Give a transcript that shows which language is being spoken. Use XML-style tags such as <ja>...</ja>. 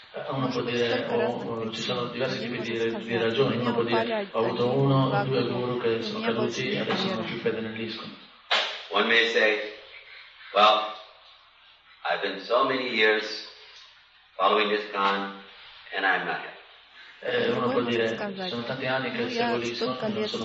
<it>uno può dire, ci sono diversi tipi di ragioni, uno può dire, ho avuto uno o due guru che sono caduti e adesso non ho più fede nell'ISKCON.</it> <en>One may say, well, I've been so many years following ISKCON and I'm not happy.</en> <it>Uno può dire, sono tanti anni che seguo l'ISKCON e non sono</it>